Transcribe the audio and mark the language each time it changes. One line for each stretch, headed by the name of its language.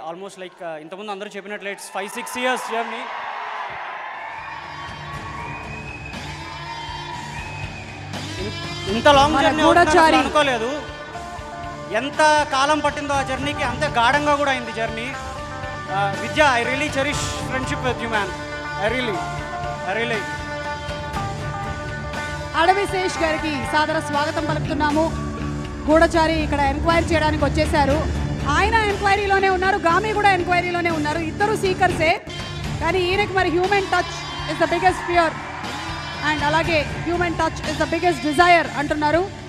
English: almost like
Telugu: ఇంతకుముందు అందరూ చెప్పినట్లు ఇట్స్ 5-6 years జర్నీ. ఇంత లాంగ్ జర్నీ అనుకోలేదు. ఎంత కాలం పట్టిందో ఆ జర్నీకి అంత గాఢంగా కూడా అయింది journey.
English: Vidya, I really cherish friendship with you, man. I really.
Telugu: అడవి శేష్ గారికి సాదర స్వాగతం పలుకుతున్నాము. గూఢచారి ఇక్కడ ఎంక్వైరీ చేయడానికి వచ్చేసారు. ఆయన ఎంక్వైరీలోనే ఉన్నారు, గామి కూడా ఎంక్వైరీలోనే ఉన్నారు. ఇద్దరు సీకర్సే, కానీ ఈయనకి మరి
English: human touch is the biggest fear and
Telugu: అలాగే
English: human touch is the biggest desire
Telugu: అంటున్నారు.